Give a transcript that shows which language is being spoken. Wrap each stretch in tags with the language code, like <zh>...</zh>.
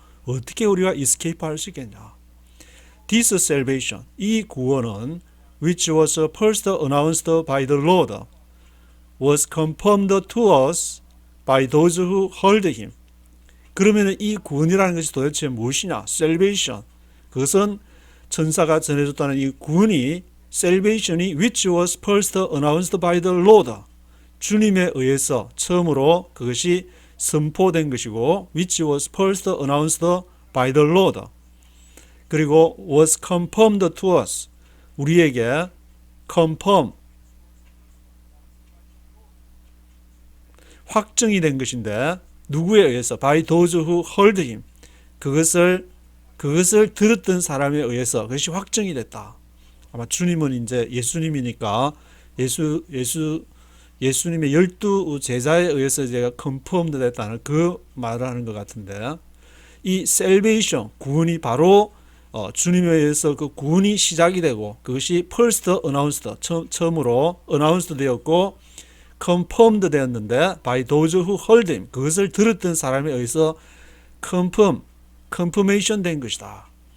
<ko>어떻게 우리가 escape 할 수 있겠냐?</ko> <en>This salvation,</en> <ko>이 구원은</ko> <en>which was first announced by the Lord was confirmed to us by those who heard him.</en> <ko>그러면 이 구원이라는 것이 도대체 무엇이냐?</ko> <en>Salvation.</en> <ko>그것은 천사가 전해줬다는 이 구원이 salvation이</ko> <en>which was first announced by the Lord.</en> <ko>주님에 의해서 처음으로 그것이 선포된 것이고</ko> <en>which was first announced by the Lord.</en> <ko>그리고</ko> <en>was confirmed to us.</en> <ko>우리에게 confirm 확정이 된 것인데 누구에 의해서?</ko> <en>by those who heard him.</en> <ko>그것을 들었던 사람에 의해서 그것이 확정이 됐다. 아마 주님은 이제 예수님이니까 예수님의 12 제자에 의해서 제가 confirmed 됐다는 그 말을 하는 것 같은데 이 salvation 구원이 바로 주님에 의해서 그 구원이 시작이 되고 그것이 first announced 처음으로 announced 되었고 confirmed 되었는데</ko> <en>by those who heard him</en> <ko>그것을 들었던 사람에 의해서 confirmation 된 것이다.</ko>